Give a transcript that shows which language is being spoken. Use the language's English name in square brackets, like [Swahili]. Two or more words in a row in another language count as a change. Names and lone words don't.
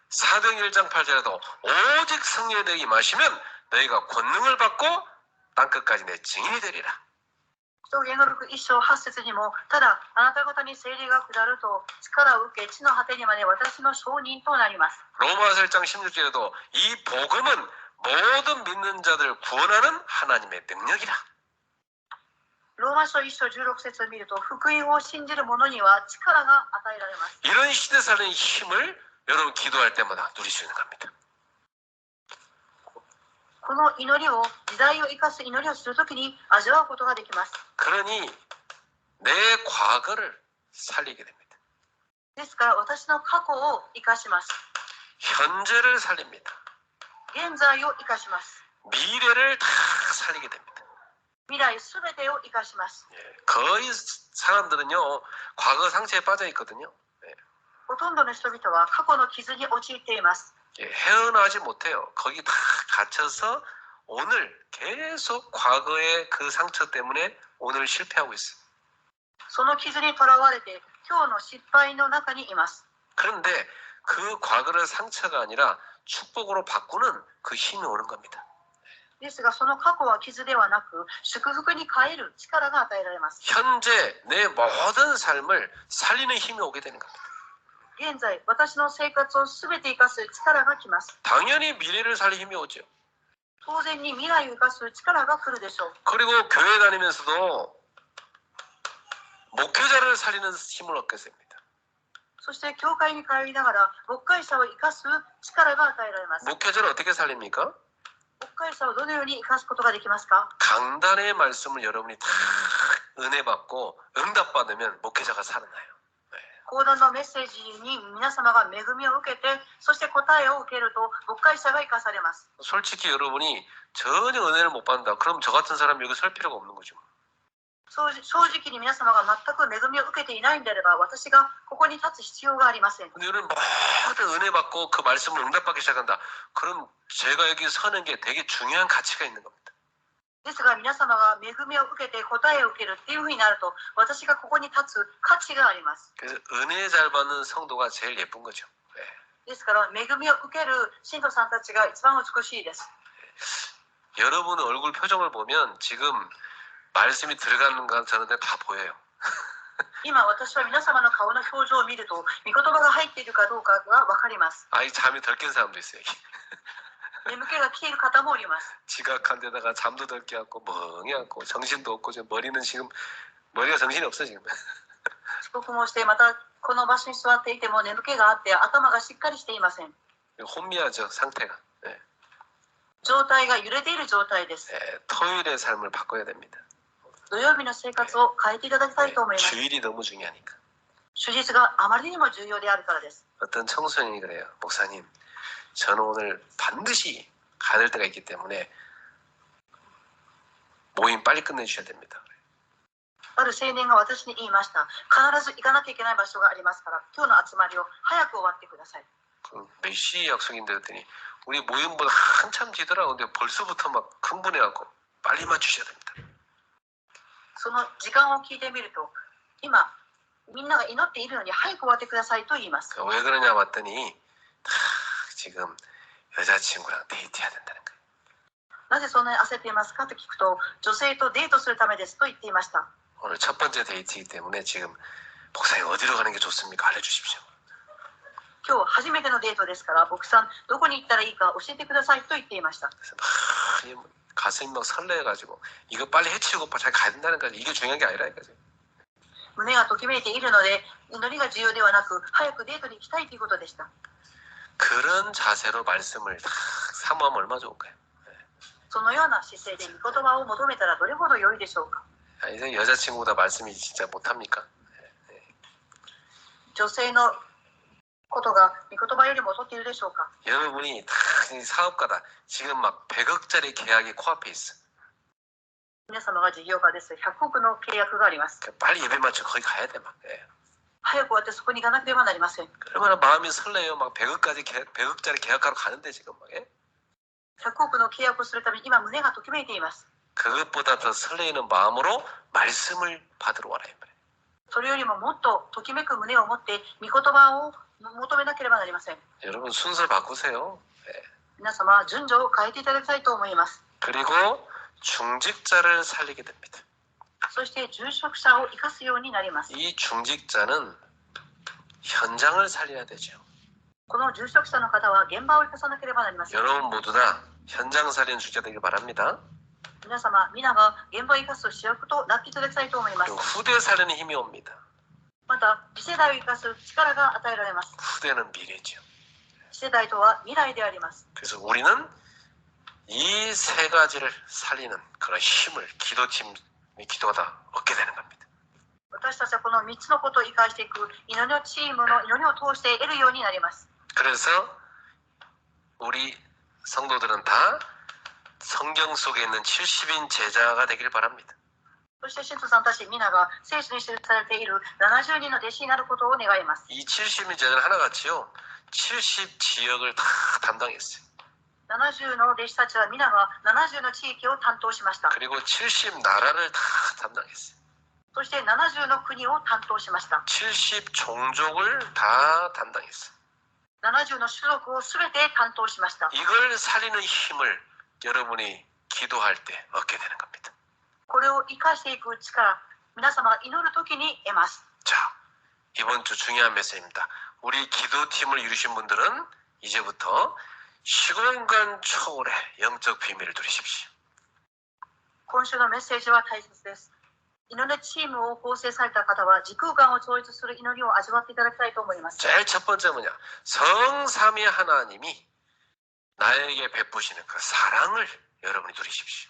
[Korean] 사도행 1장 8절에도 오직 성령의 능력이 임하시면 너희가 권능을 받고 땅끝까지 내 증인이 되리라. [Japanese] 人言語録1章8節にも、ただあなた方に聖霊が下ると力を受け、地の果てにまで私の証人となります。 [Korean] 로마서 1장 16절에도 이 복음은 모든 믿는 자들을 구원하는 하나님의 능력이라. [Japanese] ローマ書1章16節を見ると、福音を信じる者には力が与えられます。 [Korean] 이런 시대 살리는 힘을 여러분 기도할 때마다 누릴 수 있는 겁니다. [Japanese] この祈りを、時代を生かす祈りをするときに味わうことができます。 [Korean] 그러니 내 과거를 살리게 됩니다. [Japanese] ですから私の過去を生かします。 [Korean] 현재를 살립니다. [Japanese] 現在を生かします。 [Korean] 미래를 다 살리게 됩니다. [Japanese] 未来すべてを生かします。 [Korean] 거의 사람들은요 과거 상처에 빠져 있거든요. [Japanese] ほとんどの人々は過去の傷に陥っています。 [Korean] 헤어나지 못해요. 거기 다 갇혀서 오늘 계속 과거의 그 상처 때문에 오늘 실패하고 있어요. [Japanese] その傷にとらわれて今日の失敗の中にいます。 [Korean] 그런데 그 과거를 상처가 아니라 축복으로 바꾸는 그 힘이 오는 겁니다. [Japanese] ですがその過去は傷ではなく祝福に変える力が与えられます。 [Korean] 현재 내 모든 삶을 살리는 힘이 오게 되는 겁니다. [Japanese] 現在私の生活をすべて生かす力が来ます。 [Korean] 당연히 미래를 살릴 힘이 오죠. [Japanese] 当然に未来を生かす力が来るでしょう。 [Korean] 그리고 교회 다니면서도 목회자를 살리는 힘을 얻게 됩니다. [Japanese] そして教会に通いながら牧会者を生かす力が与えられます。 [Korean] 목회자를 어떻게 살립니까? [Japanese] 牧会者をどのように生かすことができますか？ [Korean] 강단의 말씀을 여러분이 다 은혜 받고 응답 받으면 목회자가 살아나요. [Japanese] 講談のメッセージに皆様が恵みを受けて、そして答えを受けると牧会者が生かされます。 [Korean] 솔직히 여러분이 전혀 은혜를 못 받는다. 그럼 저 같은 사람이 여기 설 필요가 없는 거죠. [Japanese] 正直に皆様が全く恵みを受けていないんであれば、私がここに立つ必要がありません。 [Korean] 근데 여러분 모든 은혜 받고 그 말씀을 응답받기 시작한다. 그럼 제가 여기 서는 게 되게 중요한 가치가 있는 겁니다. [Japanese] ですが皆様が恵みを受けて答えを受けるっていうふうになると、私がここに立つ価値があります。 [Korean] 그래서 은혜 잘 받는 성도가 제일 예쁜 거죠. 네. [Japanese] ですから恵みを受ける信徒さんたちが一番美しいです。 [Korean] 여러분 얼굴 표정을 보면 지금 말씀이 들어가는 건 저는 다 보여요. [Japanese] 今私は皆様の顔の表情を見ると、御言葉が入っているかどうかが分かります。 [Korean] 아이 잠이 덜 깬 사람도 있어요. [Japanese] 眠気が来ている方もおります。 [Korean] 지각한 데다가 잠도 덜 깨갖고 멍해갖고 정신도 없고 지금 머리는 지금 머리가 정신이 없어 지금. [Japanese] 遅刻もして、またこの場所に座っていても眠気があって頭がしっかりしていません。 [Korean] 혼미하죠 상태가. 예. [Japanese] 状態が揺れている状態です。 [Korean] 예, 토요일의 삶을 바꿔야 됩니다. [Japanese] 土曜日の生活を変えていただきたい [Korean] 예, [Japanese] と思います。 [Korean] 주일이 너무 중요하니까. [Japanese] 主日があまりにも重要であるからです。 [Korean] 어떤 청소년이 그래요. 목사님, 저는 오늘 반드시 가야 될 때가 있기 때문에 모임 빨리 끝내주셔야 됩니다. [Japanese] ある青年が私に言いました。必ず行かなきゃいけない場所がありますから、今日の集まりを早く終わってください。 [Korean] 몇 시 약속인데 그랬더니 우리 모임보다 한참 뒤더라고. 근데 벌써부터 막 흥분해갖고 빨리 맞추셔야 됩니다. [Japanese] その時間を聞いてみると、今みんなが祈っているのに早く終わってくださいと言います。 [Korean] 왜 그러냐 봤더니 지금 여자친구랑 데이트해야 된다는 거예요. [Japanese] なぜそんなに焦っていますかと聞くと、女性とデートするためですと言っていました。 [Korean] 오늘 첫 번째 데이트이기 때문에 지금 목사님 어디로 가는 게 좋습니까? 알려주십시오. [Japanese] 今日初めてのデートですから、牧さんどこに行ったらいいか教えてくださいと言っていました。 [Korean] 그래서 막 가슴이 막 설레가지고 이거 빨리 해치우고 잘 가야 된다는 거지. 이게 중요한 게 아니라니까. [Japanese] 胸がときめいているので、祈りが重要ではなく、早くデートに行きたいということでした。 [Korean] 그런 자세로 말씀을 딱 사모하면 얼마나 좋을까요? [Japanese] そのような姿勢で御言葉を求めたらどれほど良いでしょうか。 [Korean] 아, 이제 여자친구보다 말씀이 진짜 못합니까? [Japanese] 女性のことが御言葉よりも劣っているでしょうか。 [Korean] 여러분이 다 사업가다. 지금 막 100억짜리 계약이 코앞에 있어. [Japanese] 皆様が事業家です。100億の契約があります。 [Korean] 빨리 예배 맞춰 거기 가야 돼 막. 예. [Japanese] 早く終わってそこに行かなければなりません。 [Korean] 얼마나 마음이 설레요. 막 100억짜리 계약하러 가는데 지금 막. 예? [Japanese] 100 億の契約をするために今胸がときめいています。 [Korean] 그것보다 더 설레이는 마음으로 말씀을 받으러 와라 이 말이에요. [Japanese] それよりももっとときめく胸を持って御言葉を求めなければなりません。 [Korean] 여러분 순서 바꾸세요. 예. [Japanese] 皆様順序を変えていただきたいと思います。 [Korean] 그리고 중직자를 살리게 됩니다. [Japanese] そして住職者を生かすようになります。 [Korean] 이 중직자는 현장을 살려야 되죠. [Japanese] この住職者の方は現場を生かさなければなりません。 [Korean] 여러분 모두 다 현장 살리는 중직자 되길 바랍니다. [Japanese] 皆様皆が現場を生かす主役となっていただきたいと思います。 [Korean] 그리고 후대 살리는 힘이 옵니다. [Japanese] また次世代を生かす力が与えられます。 [Korean] 후대는 미래죠. [Japanese] 次世代とは未来であります。 [Korean] 그래서 우리는 이 세 가지를 살리는 그런 힘을 기도팀이 기도하다 얻게 되는 겁니다. [Japanese] 私たちはこの3つのことを生かしていく祈りのチームの祈りを通して得るようになります。 [Korean] 그래서 우리 성도들은 다 성경 속에 있는 70인 제자가 되길 바랍니다. [Japanese] そして信徒さんたち皆が聖書に記されている70人の弟子になることを願います。 [Korean] 이 70인 제자는 하나같이요 70 지역을 다 담당했어요. [Japanese] 70 の弟子たちは皆が70の地域を担当しました。 [Korean] 그리고 70 나라를 다 담당했어요. [Japanese] そして70の国を担当しました。 [Korean] 70 종족을 다 담당했어요. [Japanese] 70 の種族をすべて担当しました。 [Korean] 이걸 살리는 힘을 여러분이 기도할 때 얻게 되는 겁니다. [Japanese] これを生かしていく力、皆様が祈るときに得ます。 [Korean] 자, 이번 주 중요한 메시지입니다. 우리 기도팀을 이루신 분들은 이제부터 시공간 초월의 영적 비밀을 누리십시오. [Japanese] 今週のメッセージは大切です。祈りチームを構成された方は時空間を超越する祈りを味わっていただきたいと思います。 [Korean] 제일 첫 번째 뭐냐? 성삼위 하나님이 나에게 베푸시는 그 사랑을 여러분이 누리십시오.